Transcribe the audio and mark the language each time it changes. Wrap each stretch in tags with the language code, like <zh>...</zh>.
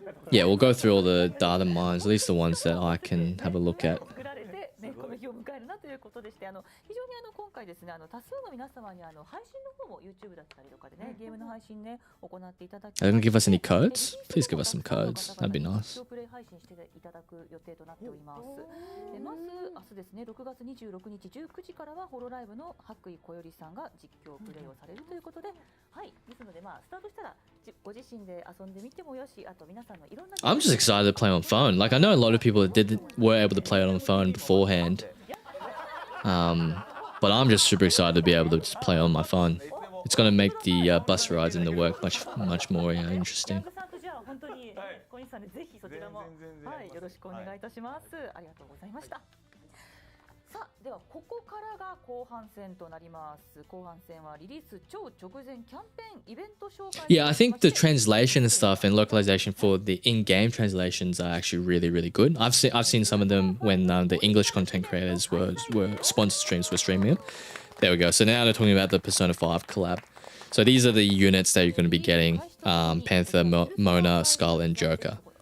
<en>Yeah, we'll go through all the data mines, at least the ones that I can have a look at.</en> <ja>作られて、ね、この日を迎えるなということでして、非常に今回ですね、多数の皆様に配信の方も YouTube だったりとかでね、ゲームの配信ね、行っていただき、</ja> <en>Are they gonna give us any codes? Please give us some codes. That'd be nice.</en> <ja>プレイ配信していただく予定となっております。でまず明日ですね、6月26日19時からはホロライブの白衣小よりさんが実況プレイをされるということで、はい、ですのでまあスタートしたらご自身で遊んでみてもよし、あと皆さんのいろんな</ja> <en>I'm just excited to play on phone. Like I know a lot of people that were able to play it on phone beforehand. But I'm just super excited to be able to just play on my phone. It's gonna make the bus rides and the work much more interesting.</en> <ja>じゃあ本当に小西さんでぜひそちらもはいよろしくお願いいたします。ありがとうございました。さあではここからが後半戦となります。後半戦はリリース超直前キャンペーンイベント紹介。</ja> <en>Yeah, I think the translation and stuff and localization for the in-game translations are actually really good. I've seen some of them when the English content creators were sponsored streams were streaming them. There we go. So now they're talking about the Persona 5 collab. So these are the units that you're going to be getting: Panther, Mona, Skull, and Joker.</en>